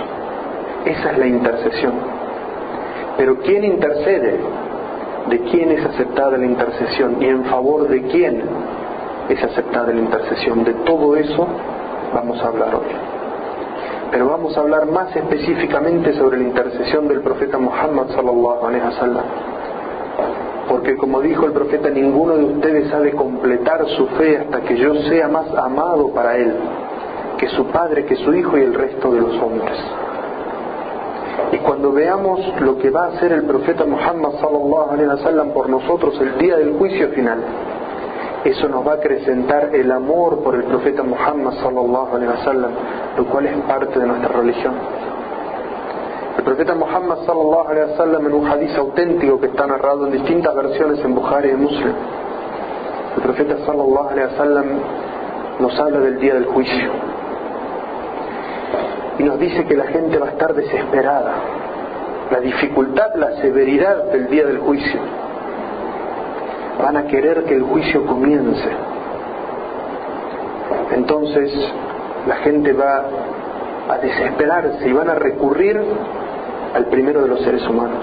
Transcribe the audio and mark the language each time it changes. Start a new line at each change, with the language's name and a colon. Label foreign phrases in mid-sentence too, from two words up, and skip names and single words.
Spanish: Esa es la intercesión. Pero ¿quién intercede? ¿De quién es aceptada la intercesión? ¿Y en favor de quién es aceptada la intercesión? De todo eso vamos a hablar hoy. Pero vamos a hablar más específicamente sobre la intercesión del profeta Muhammad
Arabic: صلى الله عليه وسلم.
Spanish: Porque como dijo el profeta, ninguno de ustedes ha de completar su fe hasta que yo sea más amado para él que su padre, que su hijo y el resto de los hombres. Y cuando veamos lo que va a hacer el profeta Muhammad
Arabic: صلى الله عليه وسلم
Spanish: por nosotros el día del juicio final, eso nos va a acrecentar el amor por el profeta Muhammad
Arabic: صلى الله عليه وسلم,
Spanish: lo cual es parte de nuestra religión. El profeta Muhammad
Arabic: صلى الله عليه وسلم,
Spanish: en un hadiz auténtico que está narrado en distintas versiones en Bukhari y Muslim, el profeta
Arabic: صلى الله عليه وسلم
Spanish: nos habla del día del juicio y nos dice que la gente va a estar desesperada, la dificultad, la severidad del día del juicio. Van a querer que el juicio comience. Entonces la gente va a desesperarse y van a recurrir al primero de los seres humanos.